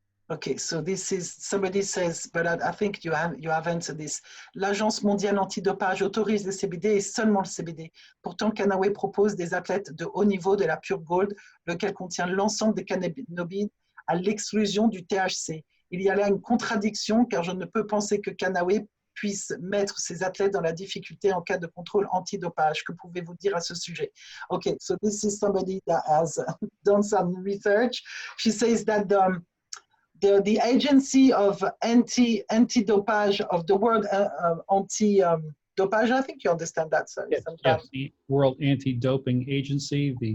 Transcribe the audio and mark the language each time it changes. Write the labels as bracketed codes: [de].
[en] Okay, so this is, somebody says, but I think you have answered this. [fr] L'Agence mondiale antidopage autorise le CBD et seulement le CBD. Pourtant, Kannaway propose des athlètes de haut niveau de la Pure Gold, lequel contient l'ensemble des cannabinoïdes à l'exclusion du THC. Il y a là une contradiction car je ne peux penser que Kannaway puisse mettre ses athlètes dans la difficulté en cas de contrôle antidopage. Que pouvez-vous dire à ce sujet? [en] Okay, so this is somebody that has done some research. She says that the agency of anti-dopage of the world anti-dopage, I think you understand that, sir. Yes, the World Anti-Doping Agency,